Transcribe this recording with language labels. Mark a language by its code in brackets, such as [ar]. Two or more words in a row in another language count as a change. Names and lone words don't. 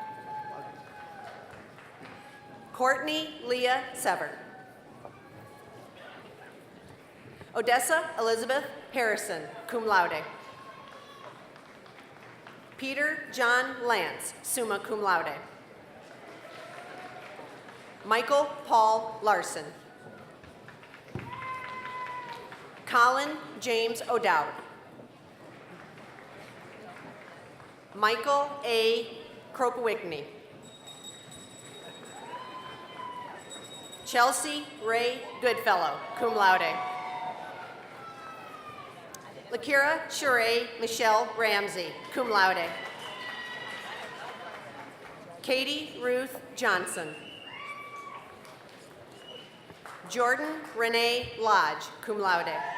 [en] Courtney Leah Sever. Odessa Elizabeth Harrison, [la] cum laude. [en] Peter John Lance, [la] summa cum laude. [en] Michael Paul Larson. Colin James O'Dowd. Michael A. Kropowickney. Chelsea Ray Goodfellow, [la] cum laude. [en] Lakira Sheree Michelle Ramsey, [la] cum laude. [en] Katie Ruth Johnson. Jordan Renee Lodge, [la] cum laude.